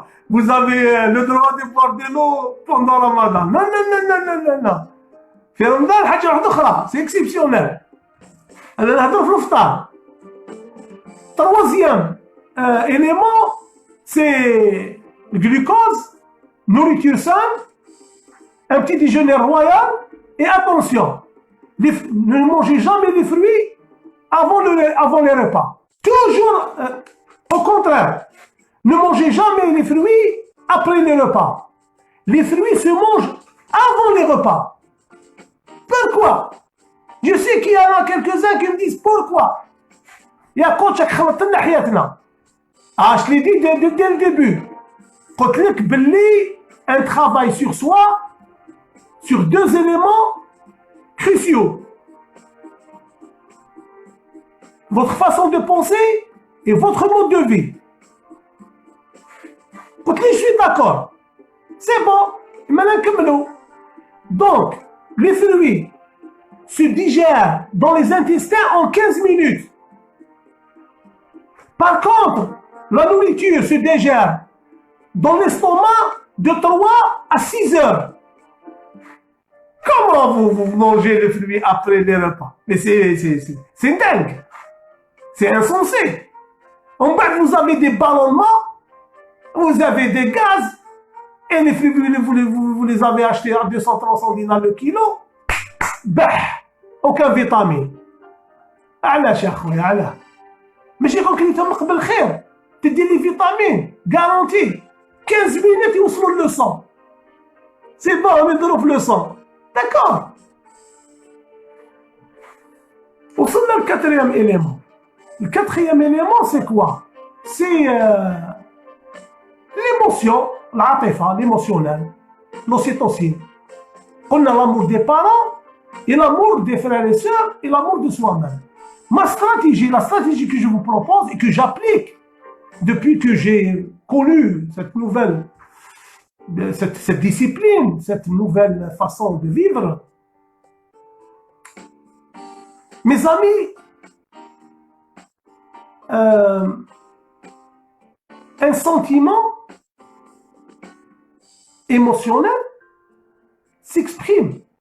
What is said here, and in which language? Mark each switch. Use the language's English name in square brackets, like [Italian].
[French] Vous avez le droit de boire de l'eau pendant Ramadan. Non, non, non, non, non, non, non. [Arabic] في رمضان حاجة واحدة أخرى، [French] c'est exceptionnel. [Arabic] أنا نهضر في الفطار. [French] Troisième élément, c'est le glucose, nourriture saine, un petit déjeuner royal et attention, ne mangez jamais les fruits avant les repas. Toujours au contraire, ne mangez jamais les fruits après les repas. Les fruits se mangent avant les repas. Pourquoi? Je sais qu'il y en a quelques-uns qui me disent pourquoi. [Arabic] يا كوتش راك خلطت لنا حياتنا. [French] Je l'ai dit dès le début. [Arabic] قلت لك باللي [French] un travail sur soi, sur deux éléments cruciaux. Votre façon de penser et votre mode de vie. [Arabic] قلت لي [French] je suis d'accord. C'est bon. maintenant [Arabic] نكملوا. [French] Donc, les fruits se digèrent dans les intestins en 15 minutes. Par contre, la nourriture se digère dans l'estomac de 3 à 6 heures. Comment vous mangez le fruit après les repas? Mais c'est dingue. C'est insensé. En bas, vous avez des ballonnements, vous avez des gaz, et les fruits, vous les avez achetés à 200-300 dinars le kilo. Bah, aucun vitamine. [Arabic] علاش يا خويا علاش؟ ماشي غير كنتمق بالخير تدي لي فيتامين garanti 15 minutes يوصلوا لو 100. [French] C'est bon, [Arabic] يضربوا في لو 100. [French] D'accord. [Arabic] وصلنا للكاتريام élément. [French] Le quatrième élément, c'est quoi? C'est l'émotion, l'atifa, l'émotionnel, l'ocytocine. On a l'amour des parents, et l'amour des frères et sœurs, et l'amour de soi-même. Ma stratégie, la stratégie que je vous propose et que j'applique depuis que j'ai connu cette nouvelle, cette discipline, cette nouvelle façon de vivre, mes amis, un sentiment émotionnel s'exprime.